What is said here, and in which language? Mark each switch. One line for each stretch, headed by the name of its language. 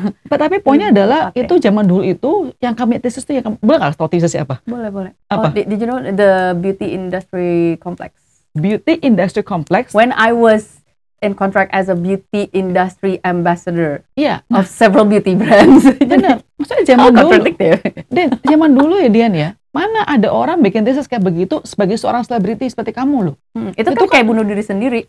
Indonesian: Tapi poinnya adalah itu zaman dulu itu yang kami tesis itu yang boleh nggak tahu tesisnya apa? Boleh. Apa?
English: Did you know the beauty industry complex? Beauty industry complex. When I was in contract as a beauty industry ambassador of several beauty brands.
Indonesian: Benar. Maksudnya zaman dulu. Dan zaman dulu ya Dian ya. Mana ada orang bikin tesis kayak begitu sebagai seorang selebriti seperti kamu loh. Itu kan kayak bunuh diri sendiri.